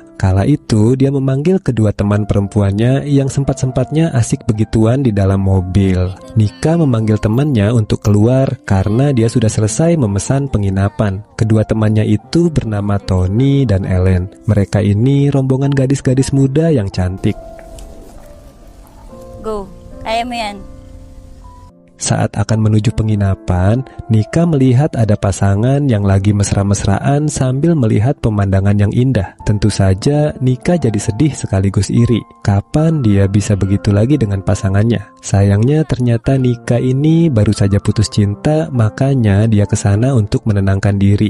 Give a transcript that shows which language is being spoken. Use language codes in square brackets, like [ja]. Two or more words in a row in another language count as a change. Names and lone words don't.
[id] Kala itu dia memanggil kedua teman perempuannya yang sempat-sempatnya asik begituan di dalam mobil. Nika memanggil temannya untuk keluar karena dia sudah selesai memesan penginapan. Kedua temannya itu bernama Tony dan Ellen. Mereka ini rombongan gadis-gadis muda yang cantik. [tl] Go. Kaya mo yan. [id] Saat akan menuju penginapan, Nika melihat ada pasangan yang lagi mesra-mesraan sambil melihat pemandangan yang indah. Tentu saja Nika jadi sedih sekaligus iri. Kapan dia bisa begitu lagi dengan pasangannya? Sayangnya ternyata Nika ini baru saja putus cinta, makanya dia ke sana untuk menenangkan diri.